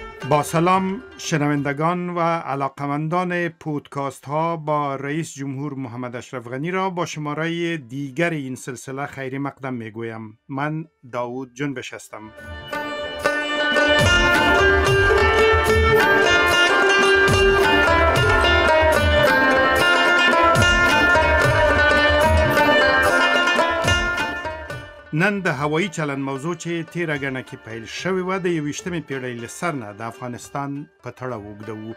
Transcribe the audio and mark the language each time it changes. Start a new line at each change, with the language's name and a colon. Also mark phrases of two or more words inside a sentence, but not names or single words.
Persian: با سلام شنوندگان و علاقمندان پودکاست ها، با رئیس جمهور محمد اشرف غنی را با شماره دیگر این سلسله خیر مقدم می گویم. من داوود جنبش هستم.
Pashto: نن د هوایی چلند موضوع چې تیره ګڼه کې پیل شوې وه، د 21مې پیړۍ له سر نه د افغانستان په تړه اوږده و.